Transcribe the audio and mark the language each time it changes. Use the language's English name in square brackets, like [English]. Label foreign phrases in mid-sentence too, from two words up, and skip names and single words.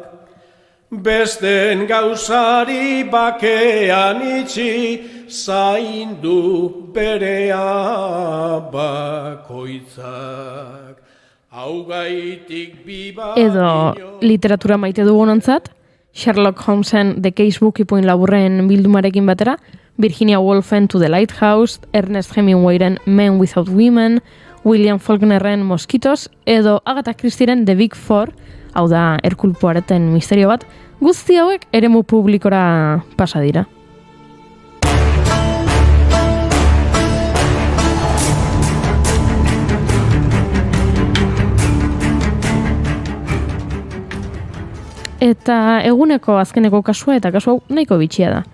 [Basque] Besten gauzari bakean itxi, zaindu berea bakoitzak. Haugaitik biba... Edo literatura maite dugunontzat, Sherlock Holmesen The Casebook ipuin laburren bildumarekin batera, Virginia Woolfen To the Lighthouse, Ernest Hemingwayren Men Without Women, William Faulknerren Mosquitos, edo Agatha Christieren The Big Four, hau da Hercule Poireten misterio bat, guzti hauek eremu publikora pasa dira. Eta eguneko azkeneko kasua eta kasu hau nahiko bitxia da.